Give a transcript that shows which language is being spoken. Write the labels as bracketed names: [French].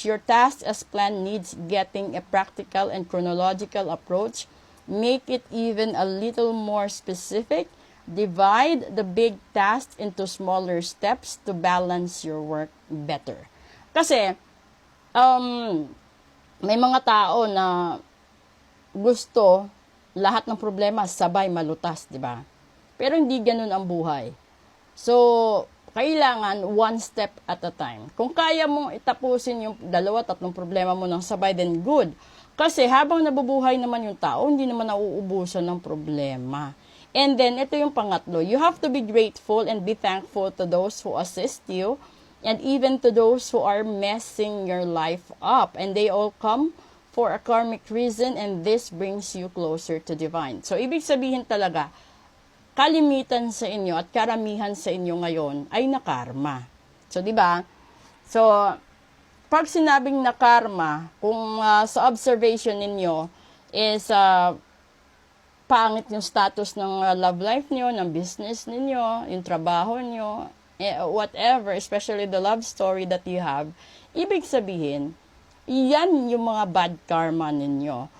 [English] Your task as planned needs getting a practical and chronological approach. Make it even a little more specific. Divide the big task into smaller steps to balance your work better. [Filipino] Kasi, may mga tao na gusto lahat ng problema sabay malutas, di ba? Pero hindi ganun ang buhay. [English] So, kailangan one step at a time. [Filipino] Kung kaya mong itapusin yung 2-3 problema mo ng sabay, [English] then good. [Filipino] Kasi habang nabubuhay naman yung tao, hindi naman nauubusan ng problema. [English] And then, [Filipino] ito yung pangatlo. [English] You have to be grateful and be thankful to those who assist you and even to those who are messing your life up. And they all come for a karmic reason and this brings you closer to divine. [Filipino] So, ibig sabihin talaga, kalimitan sa inyo at karamihan sa inyo ngayon ay nakarma. So, di ba? So, pag sinabing na karma, kung sa observation ninyo is pangit yung status ng love life nyo, ng business ninyo, yung trabaho nyo, whatever, [English] especially the love story that you have, [Filipino] ibig sabihin, yan yung mga bad karma ninyo.